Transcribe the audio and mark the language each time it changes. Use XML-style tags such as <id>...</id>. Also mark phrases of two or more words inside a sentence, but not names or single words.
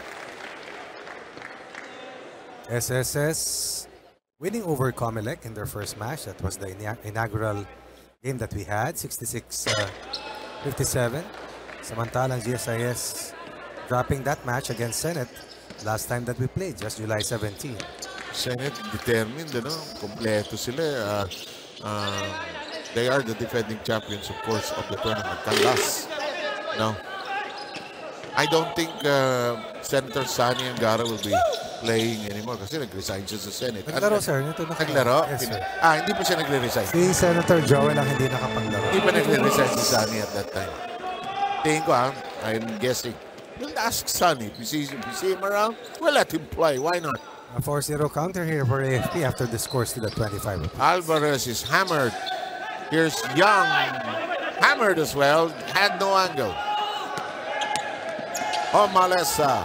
<en>SSS winning over Comelec in their first match. That was the inaugural game that we had, 66-57. Samantalang GSIS dropping that match against Senate last time that we played, just July 17. Senate determined,</en> <tl>kompleto sila.</tl> <en>They are the defending champions, of course, of the tournament. Canlas. No. I don't think Senator Sani Angara will be playing anymore</en> <tl>kasi nag-resign siya sa Senate. Naglaro, sir. Naglaro?</tl> <en>Yes, sir.</en> <tl>Hindi pa siya nagre-resign. Si Senator Joel ang hindi nakapaglaro. Hindi pa nagre-resign si Sani</tl> <en>at that time.</en> <tl>Tingin ko,</tl> <en>I'm guessing. We'll ask Sani. If you see him around, we'll let him play. Why not? A 4-0 counter here for AFP after the scores to the 25. Alvarez is hammered. Here's Young. Hammered as well. Had no angle. Omalesa.</en>